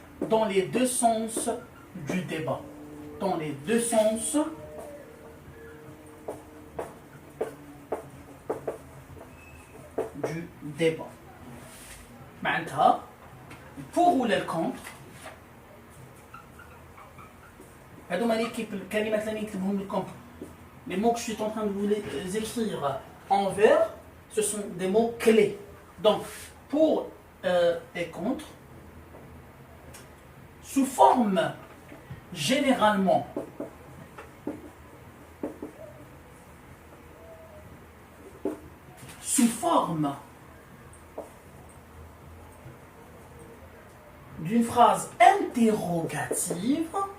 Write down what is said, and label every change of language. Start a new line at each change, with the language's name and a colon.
French: Dans les deux sens du débat. Dans les deux sens du débat.
Arabic: معناتها
French: pour ou le contre.
Arabic: هذوما الكلمات اللي نكتبهم لكم.
French: Les mots que je suis en train de vous les écrire en vert, ce sont des mots clés. Donc, pour et contre, sous forme généralement sous forme d'une phrase interrogative